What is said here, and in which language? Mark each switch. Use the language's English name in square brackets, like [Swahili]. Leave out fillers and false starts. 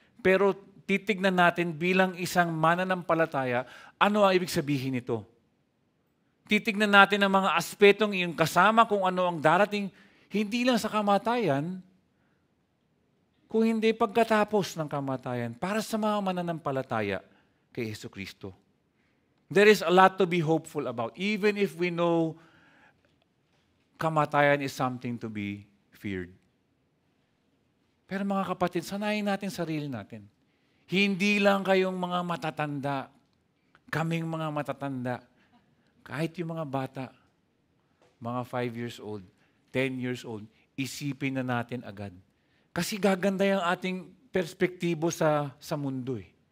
[Filipino] Pero titignan natin bilang isang mananampalataya, ano ang ibig sabihin nito? Titignan natin ang mga aspetong yung kasama kung ano ang darating, hindi lang sa kamatayan, kung hindi pagkatapos ng kamatayan, para sa mga mananampalataya kay Jesucristo. [English] There is a lot to be hopeful about, even if we know kamatayan is something to be feared. [Filipino] Pero mga kapatid, sanayin natin sarili natin. Hindi lang kayong mga matatanda, kaming mga matatanda, kahit yung mga bata, mga 5 years old, 10 years old, isipin na natin agad. Kasi gaganda yung ating perspektibo sa mundo eh.